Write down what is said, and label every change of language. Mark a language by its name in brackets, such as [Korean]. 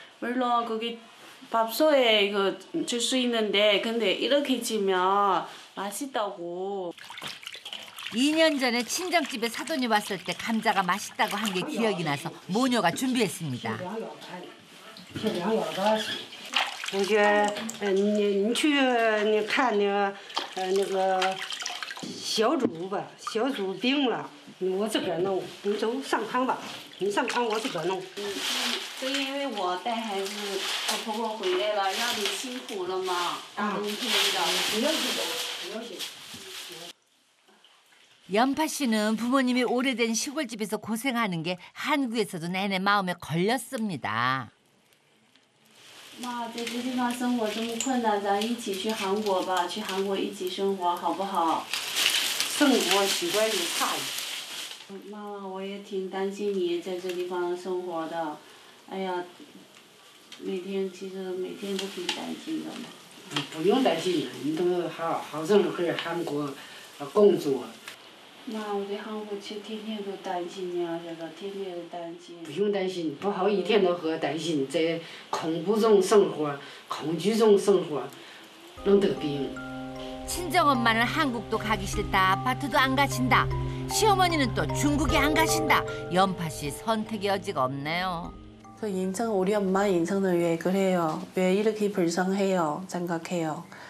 [Korean] 물론 거기 밥솥에 이거 줄 수 있는데 근데 이렇게 찌면 맛있다고. 2년 전에 친정집에 사돈이 왔을 때 감자가 맛있다고 한 게 기억이 나서 모녀가 준비했습니다. [Chinese] 同学，你去你看那个小猪吧，小猪病了，我这边弄，你走上炕吧，你上炕我这边弄。就因为我带孩子，我婆婆回来了，让你辛苦了嘛，大冬天的。不要紧，不要紧。 [Korean] 연파 씨는 부모님이 오래된 시골집에서 고생하는 게 한국에서도 내내 마음에 걸렸습니다. [Chinese] 妈，在这地方生活这么困难，咱一起去韩国吧，去韩国一起生活好不好？生活习惯有差异。妈，我也挺担心你在这地方生活的。哎呀，其实每天都挺担心的嘛。不用担心，你都好生回韩国工作。妈，我在韩国其实天天都担心你啊，这个天天都担心。不用担心，不好一天都和担心，在恐怖中生活，恐惧中生活，能得病。 [Korean] 친정엄마는 한국도 가기 싫다, 아파트도 안 가신다. 시어머니는 또 중국에 안 가신다. 연파 씨 선택의 여지가 없네요. 그 인생 우리 엄마 인생은 왜 그래요? 왜 이렇게 불쌍해요? 생각해요.